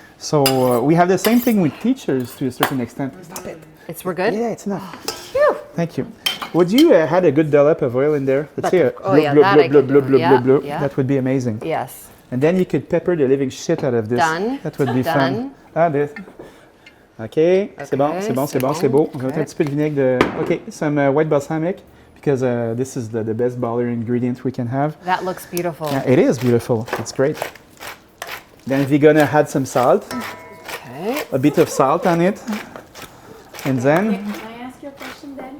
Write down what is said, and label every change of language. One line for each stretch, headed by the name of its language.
English: So we have the same thing with teachers to a certain extent. Stop it. we're good? Yeah, it's enough. Phew. Thank you. Would you had a good dollop of oil in there? Let's see. Oh, yeah, that I can do. Yeah, yeah. That would be amazing. Yes. And then you could pepper the living shit out of this. Done. That would be fun. Done. Ah, this.
French: OK, c'est bon, c'est bon, c'est bon, c'est beau. On va mettre un petit peu de vinaigre de...
English: OK, some white balsamic, because this is the best baller ingredient we can have. That looks beautiful. Yeah, it is beautiful. It's great. Then we're gonna add some salt, Okay. a bit of salt on it. And then, Can I ask you a question then?